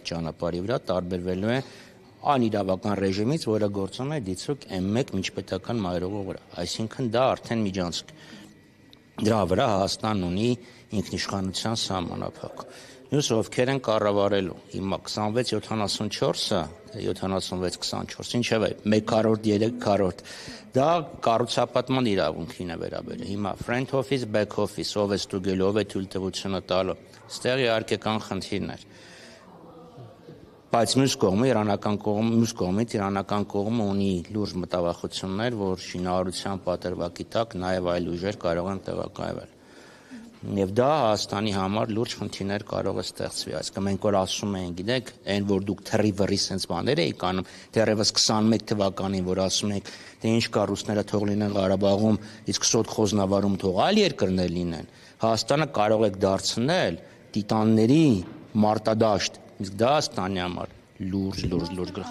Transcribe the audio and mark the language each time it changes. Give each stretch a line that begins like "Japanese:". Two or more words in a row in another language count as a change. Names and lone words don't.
Armenian: ճանապարհի վրա, տարբերվելու է անիրավական ռեժիմից, որը գործում է դիցուկ M1 միջպետական մայրուղու վրա։ Այսինքն դա արդեն միջանցք։ Դրա վրա Հայաստանն ունի ինքնիշխանության սահմանափակ։ Մյուսը ովքեր են կառավարելու։ Հիմա 26-74-ը, 76-24, ինչևէ, 1/3 դա կառուցապատման իրավունքին է վերաբերում։ Հիմա
English: front office, back office,
Armenian: ով է ստուգելու, ով է թույլտվությունը տալու։ Այստեղ իհարկե կան խնդիրներ։ Բայց մյուս կողմից իրանական կողմը ունի լուրջ մտավախություններ, որ շինարարության պատրվակի տակ նաև այլ ուժեր կարող են տեղակայվել։ Եվ դա Հայաստանի համար լուրջ խնդիրներ կարող է ստեղծվի։ Այսինքն մենք որ ասում ենք, գիտեք, այն որ դուք թռի-վռի sense բաներ եք անում, դեռևս 21 թվականին, որ ասում եք, թե ինչ կա ռուսները թող լինեն Ղարաբաղում, իսկ սոտ խոզնավարում թող այլ երկրներ լինեն, Հայաստանը կարող եք դարձնել տիտանների մարտադաշտ, իսկ դա Հայաստանի համար լուրջ գլխացավ։